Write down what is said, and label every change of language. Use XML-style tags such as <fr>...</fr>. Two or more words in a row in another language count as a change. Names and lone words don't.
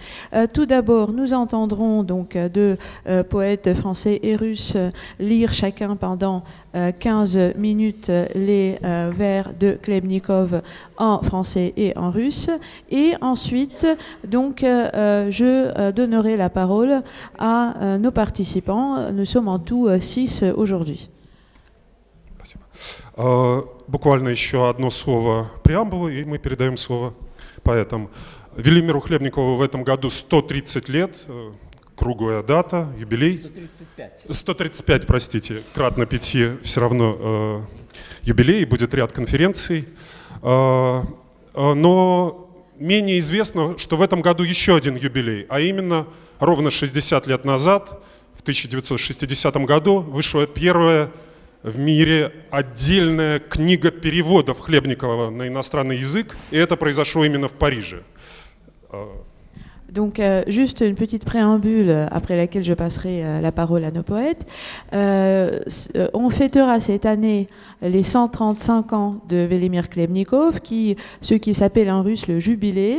<fr>Tout d'abord, nous entendrons donc 2 poètes français et russes lire chacun pendant 15 minutes les vers de Khlebnikov en français et en russe. Et ensuite, donc, je donnerai la parole à nos participants. Nous sommes en tout 6 aujourd'hui.</fr> <ru>Буквально еще одно слово преамбулы, и мы передаем слово поэтам. Велимиру Хлебникову в этом году 130 лет, круглая дата, юбилей. 135, простите, кратно 5 все равно юбилей, будет ряд конференций. Но менее известно, что в этом году еще один юбилей, а именно ровно 60 лет назад, в 1960 году, вышла первая в мире отдельная книга переводов Хлебникова на иностранный язык, и это произошло именно в Париже.</ru> <fr>Donc, juste une petite préambule après laquelle je passerai la parole à nos poètes. On fêtera cette année les 135 ans de Velimir Khlebnikov, ce qui s'appelle en russe le jubilé.</fr>